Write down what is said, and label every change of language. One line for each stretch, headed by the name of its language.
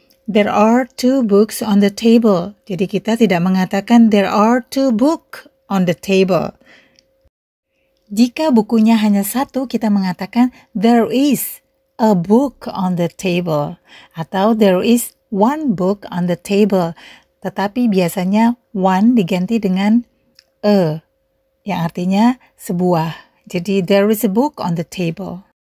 English: There are 2 books on the table.
Indonesian: Jadi kita tidak mengatakan
English: there are 2 books on the table.
Indonesian: Jika bukunya hanya satu, kita mengatakan
English: there is a book on the table. Atau there is 1 book on the table.
Indonesian: Tetapi biasanya one diganti dengan a, yang artinya sebuah.
English: Jadi there is a book on the table.